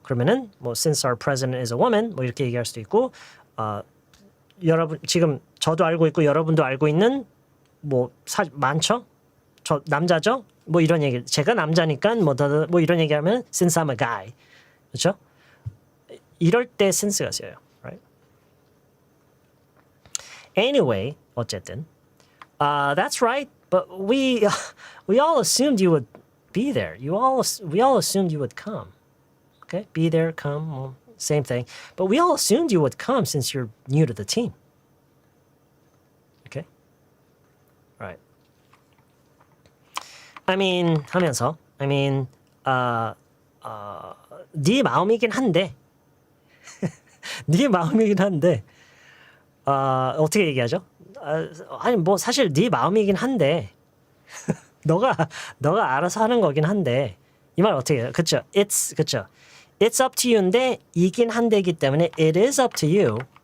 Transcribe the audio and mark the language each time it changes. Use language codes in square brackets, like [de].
[ko] 그러면은 뭐 [en] since our president is a woman [ko] 뭐 이렇게 얘기할 수도 있고 여러분 지금 저도 알고 있고 여러분도 알고 있는 뭐 많죠? 저 남자죠? 뭐 이런 얘기. 제가 남자니까 뭐 이런 얘기하면 [en] since I'm a guy. [ko] 그렇죠? 이럴 때 since가 쓰여요. [en] Right? Anyway, 어쨌든 that's right. But we all assumed you would be there. We all assumed you would come. Okay? Be there, come, well, same thing. But we all assumed you would come since you're new to the team. Okay? Right. [ko] 하면서 네 마음이긴 한데 네 마음이긴 한데 어떻게 얘기하죠? 아니 뭐 사실 네 마음이긴 한데 너가 알아서 하는 거긴 한데 이 말 어떻게 해요? 그쵸? 그쵸? [en] It's up to you인데 [ko] 이긴 한데이기 때문에 [en] it is up to you.